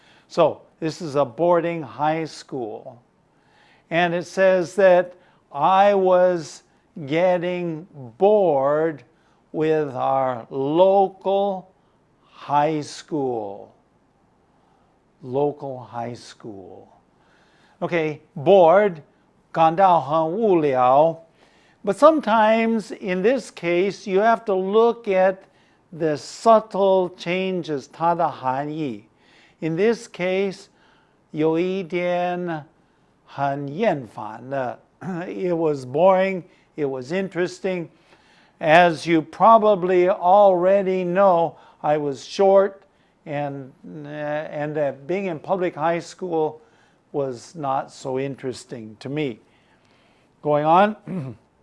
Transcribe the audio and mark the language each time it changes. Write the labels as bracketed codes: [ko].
[en] So this is a boarding high school. And it says that I was getting bored with our local high school. Local high school. Okay, bored, [zh] 感到很无聊. [en] But sometimes, in this case, you have to look at the subtle changes, [zh] 它的含义. [en] In this case, [zh] 有一点很厌烦的. [en] It was boring, it was interesting. As you probably already know, I was short, and that being in public high school was not so interesting to me. Going on.